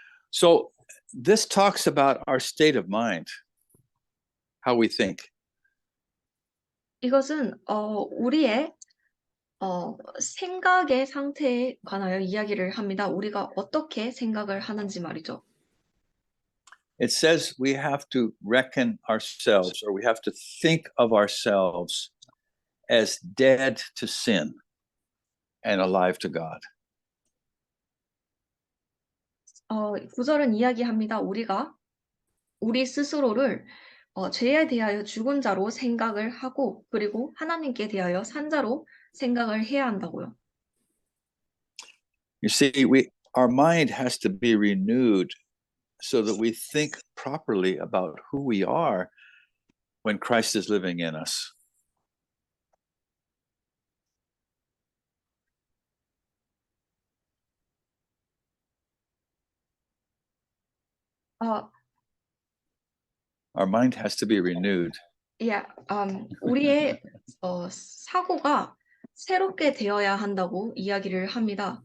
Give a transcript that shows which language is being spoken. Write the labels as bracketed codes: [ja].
[en] So this talks about our state of mind, how we think. [ko] 이것은 우리의 생각의 상태에 관하여 이야기를 합니다. 우리가 어떻게 생각을 하는지 말이죠. [en] It says we have to reckon ourselves, or we have to think of ourselves as dead to sin and alive to God. [ko] 구절은 이야기합니다. 우리가 우리 스스로를 죄에 대하여 죽은 자로 생각을 하고 그리고 하나님께 대하여 산 자로 생각을 해야 한다고요. [en] You see, our mind has to be renewed so that we think properly about who we are when Christ is living in us. 어, Our mind has to be renewed. [ko] 우리의 사고가 새롭게 되어야 한다고 이야기를 합니다.